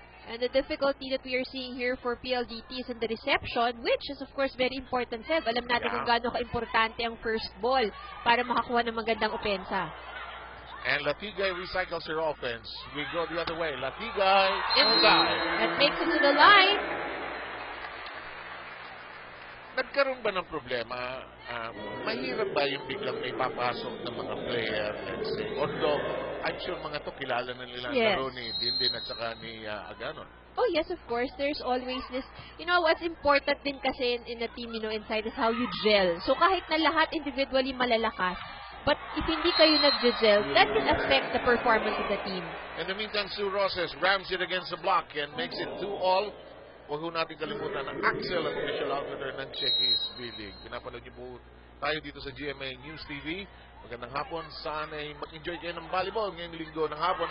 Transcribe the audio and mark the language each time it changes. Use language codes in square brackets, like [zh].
[en] And the difficulty that we are seeing here for PLDT is in the reception, which is of course very important, Seb. [tl] Alam natin kung gaano ka-importante ang first ball para makakuha ng magandang opensa. [en] And Latigay recycles her offense. We go the other way. Latigay inside. That makes it to the line. [tl] Nagkaroon ba ng problema? Mahirap ba yung biglang may papasok ng mga player, [en] let's say? [tl] Although, [en] I'm sure [tl] mga to kilala na nila laro ni Dindin at saka ni Aganon. [en] Oh yes, of course. There's always this, you know, what's important [tl] din kasi [en] in a team, you know, inside is how you gel. So kahit na lahat individually malalakas, but if [tl] hindi kayo nag-gel, [en] that can affect the performance of the team. In the meantime, Sue Roses rams it against the block and makes it 2-all. [tl] Huwag ho natin kalimutan ang Axel, ang official outfitter ng Shakey's VLeague. Pinapanood niyo po tayo dito sa GMA News TV. Magandang hapon. Sana ay mag-enjoy kayo ng volleyball ngayong linggo ng hapon.